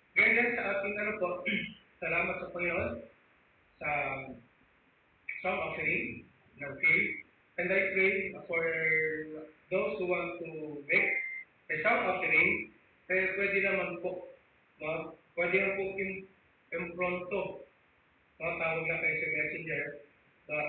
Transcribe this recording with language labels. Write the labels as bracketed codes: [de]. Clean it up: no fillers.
[tl] Ganyan sa ating salamat sa Panginoon sa song offering ng faith. [en] And I pray for those who want to make a song offering, [tl] pwede naman po, no? Pwede naman po impronto, no? Tawag na kayo sa messenger, no?